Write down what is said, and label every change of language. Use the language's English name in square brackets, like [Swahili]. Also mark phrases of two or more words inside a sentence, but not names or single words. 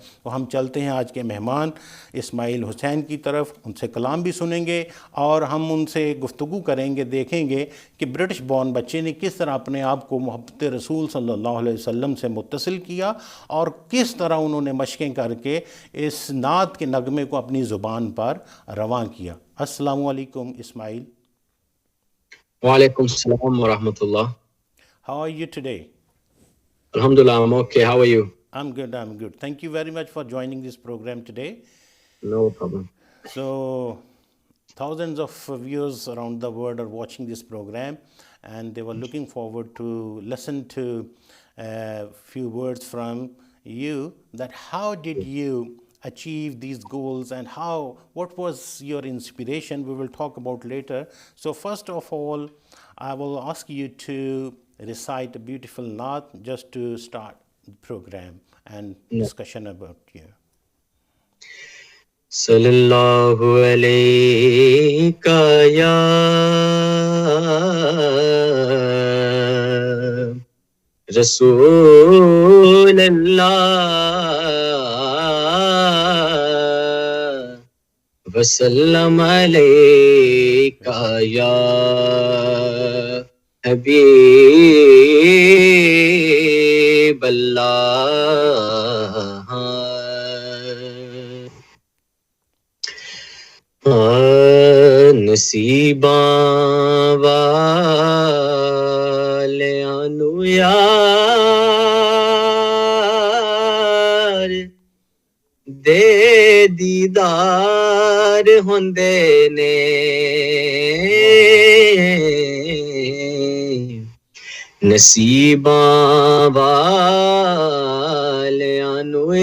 [Urdu] تو ہم چلتے ہیں آج کے مہمان اسماعیل حسین کی طرف، ان سے کلام بھی سنیں گے اور ہم ان سے گفتگو کریں گے، دیکھیں گے کہ [English] British born [Urdu] بچے نے کس طرح اپنے آپ کو محبت رسول [Arabic] صلی اللہ علیہ وسلم [Urdu] سے متصل کیا، اور کس طرح انہوں نے مشقیں کر کے اس نعت کے نغمے کو اپنی زبان پر رواں کیا. [Arabic] السلام علیکم اسماعیل. وعلیکم السلام ورحمۃ اللہ. [English] How are you today? Alhamdulillah, I'm okay. How are you? I'm good, I'm good. Thank you very much for joining this program today. No problem. So, thousands of viewers around the world are watching this program, and they were looking forward to listen to a few words from you, that how did you achieve these goals and what was your inspiration. We will talk about later. So first of all, I will ask you to recite a beautiful naat just to start the program and discussion about you. [Arabic] صلى الله عليك يا رسول الله وسلم عليك يا حبيب الله. [Punjabi] نصیباں والیاں نو یار دے دیدار ہوندے نے نصیباں والیاں نو